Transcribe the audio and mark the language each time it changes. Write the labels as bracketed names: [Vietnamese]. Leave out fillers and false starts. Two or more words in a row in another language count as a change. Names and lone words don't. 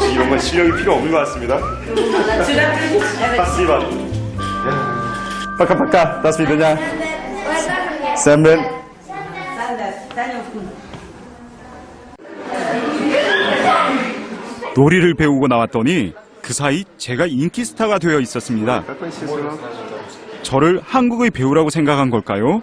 [Korean] 이런 건 실력이 필요 없는 것 같습니다. [Russian] Спасибо. Пока-пока. До свидания. [Korean] 쌤은 놀이를 배우고 나왔더니 그 사이 제가 인기 스타가 되어 있었습니다. 저를 한국의 배우라고 생각한 걸까요?